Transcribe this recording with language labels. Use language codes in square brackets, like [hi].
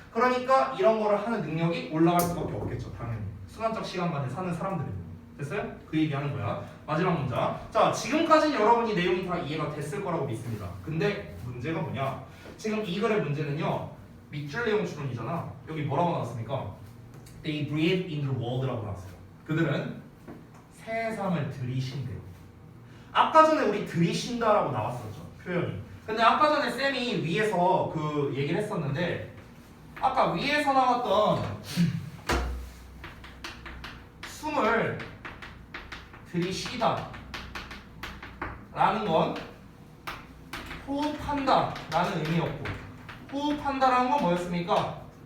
[ko] 그러니까 이런 거를 하는 능력이 올라갈 수밖에 없겠죠. 당연히. 순환적 시간관에 사는 사람들은. 됐어요? 그 얘기하는 거야. 마지막 문장. 자, 지금까지는 여러분이 내용이 다 이해가 됐을 거라고 믿습니다. 근데 문제가 뭐냐? 지금 이 글의 문제는요. 밑줄 내용 추론이잖아. 여기 뭐라고 나왔습니까? [en] They breathe in the world [ko] 라고 나왔어요. 그들은 세상을 들이쉰대요. 아까 전에 우리 들이쉰다라고 나왔었죠. 표현이. 근데 아까 전에 쌤이 위에서 그 얘기를 했었는데 아까 위에서 나왔던 숨을 들이쉬다 라는 건 호흡한다 라는 의미였고 호흡한다라는 건 뭐였습니까?